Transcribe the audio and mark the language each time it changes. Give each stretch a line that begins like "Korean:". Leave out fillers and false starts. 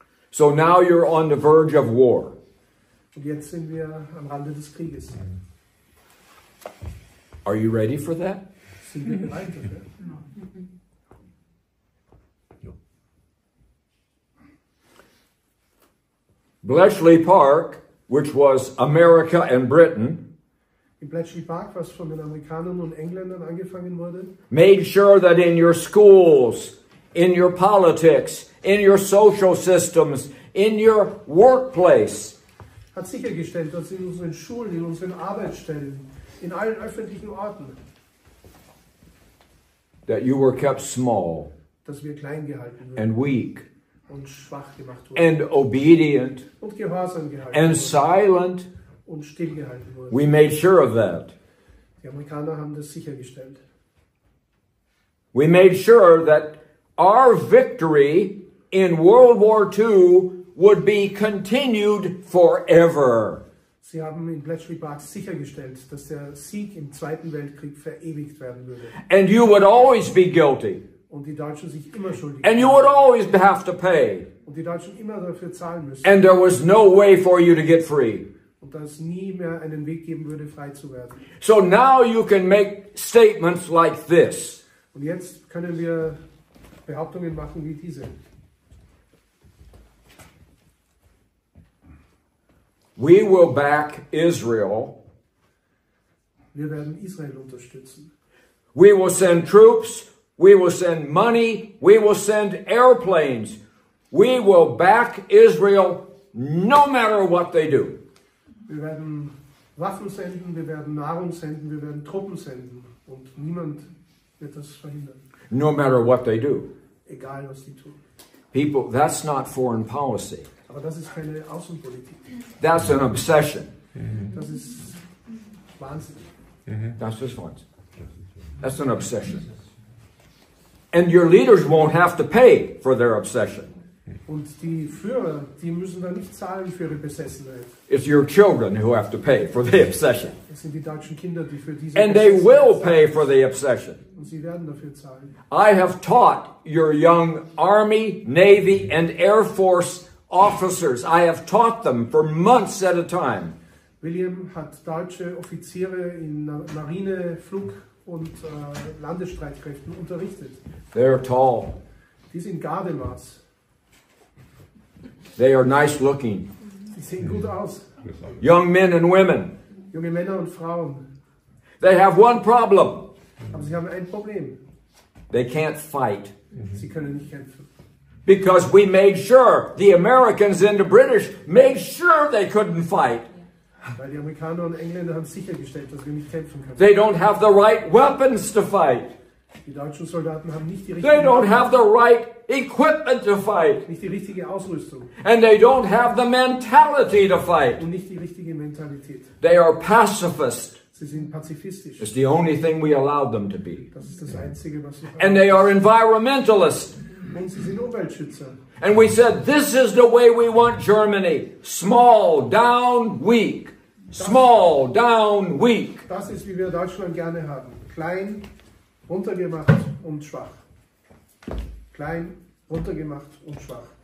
English: So now you're on the verge of war.
German: Und jetzt sind wir am Rande des Krieges.
English: Are you ready for that?
German: Sind wir bereit dafür?
English: Bletchley Park, which was America and Britain,
German: In Bletchley Park, was von den Amerikanern und Engländern angefangen wurde,
English: made sure that in your schools, in your politics, in your social systems, in your workplace,
German: hat sichergestellt, dass in unseren Schulen, in unseren Arbeitsstellen, in allen öffentlichen Orten,
English: that you were kept small
German: dass wir klein gehalten wurden
English: and weak
German: und schwach gemacht wurden
English: and obedient
German: und gehorsam gehalten
English: and
German: wurden
English: silent.
German: und stillgehalten wurden.
English: We made sure of that.
German: Die Amerikaner haben das sichergestellt.
English: We made sure that our victory in World War II would be continued forever.
German: Sie haben in Bletchley Park sichergestellt, dass der Sieg im Zweiten Weltkrieg verewigt werden würde.
English: And you would always be guilty.
German: Und die Deutschen sich immer schuldig
English: And you would always have to pay.
German: Und die Deutschen immer dafür zahlen müssen.
English: And there was no way for you to get free.
German: Und dass es nie mehr einen Weg geben würde, frei zu werden.
English: So now you can make statements like this.
German: Und jetzt können wir Behauptungen machen wie diese.
English: We will back Israel.
German: Wir werden Israel unterstützen.
English: We will send troops. We will send money. We will send airplanes. We will back Israel no matter what they do.
German: Wir werden Waffen senden, wir werden Nahrung senden, wir werden Truppen senden. Und niemand wird das verhindern.
English: No matter what they do.
German: Egal, was die tun.
English: People, that's not foreign policy.
German: Aber das ist keine Außenpolitik.
English: That's an obsession.
German: Das ist Wahnsinn.
English: That's just one. That's an obsession. And your leaders won't have to pay for their obsession.
German: Und die Führer, die müssen da nicht zahlen für ihre Besessenheit.
English: It's your children who have to pay for the obsession.
German: Es sind die deutschen Kinder, die für diese
English: And they will
German: Besessenheit
English: pay for the obsession.
German: zahlen. Und sie werden dafür zahlen.
English: I have taught your young Army, Navy, and Air Force officers. I have taught them for months at a time.
German: William hat deutsche Offiziere in Marine, Flug- und Landesstreitkräften unterrichtet.
English: They're tall.
German: Die sind Gardemaß.
English: They are nice looking.
German: Die sehen gut aus.
English: Young men and women.
German: Junge Männer und Frauen.
English: They have one problem.
German: Aber sie haben ein Problem.
English: They can't fight.
German: Sie können nicht kämpfen.
English: Because we made sure, the Americans and the British made sure they couldn't fight.
German: Weil die Amerikaner und Engländer haben sichergestellt, dass wir nicht kämpfen können.
English: They don't have the right weapons to fight.
German: Die deutschen Soldaten haben nicht die
English: They don't
German: richtige,
English: have the right equipment to fight.
German: nicht die richtige Ausrüstung
English: And they don't have the mentality to fight.
German: und nicht die richtige Mentalität.
English: They are pacifists.
German: Sie sind pazifistisch.
English: It's the only thing we allowed them to be.
German: Das ist das Einzige, was sie
English: And they are environmentalists.
German: Und sie sind Umweltschützer.
English: And we said, this is the way we want Germany. Small, down, weak. Small, down, weak.
German: Das ist, wie wir Deutschland gerne haben. Klein, runtergemacht und schwach. Klein, runtergemacht und schwach.